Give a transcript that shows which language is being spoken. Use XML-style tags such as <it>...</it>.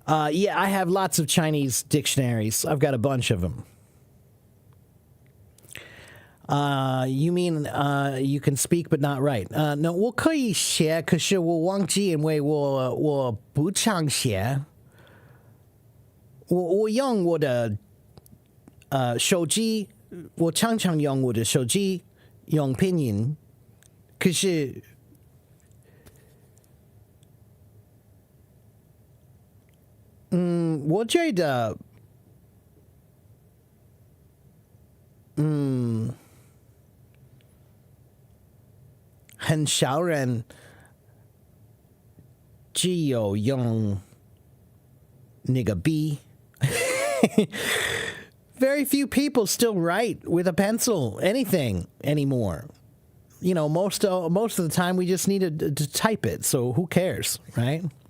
<en>Yeah, I have lots of Chinese dictionaries. I've got a bunch of them. You mean you can speak but not write?</en> <zh>No, 我可以写，可是我忘记，因为我不常写。我用我的手机我常常用我的手机用拼音，可是我觉得很少人只有用那个笔。</zh> <en>Very few people still write with a pencil anything anymore. You know, most of the time we just need to type it. So who cares, right?</en>